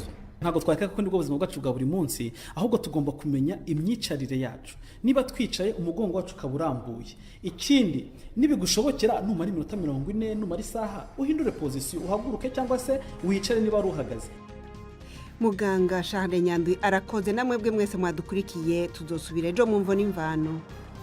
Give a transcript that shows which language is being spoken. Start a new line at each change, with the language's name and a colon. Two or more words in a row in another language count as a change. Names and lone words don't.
Kinyarwanda: Ntabwo twakeka ko nibwo buzima bwacu bwa buri munsi, ahubwo tugomba kumenya imyicarire yacu. Niba twicaye umugongo wacu ukaba urambuye. Ikindi nibigushobokera numara iminota 40, numara isaha, uhindure position, uhaguruke cyangwa se wicare niba ari uhagaze.
Rundi: Muganga Charles Nyandwi arakoze. Namwe bwe mwese mwadukurikiye, tuzosubira ejo mu mvo n'imvano.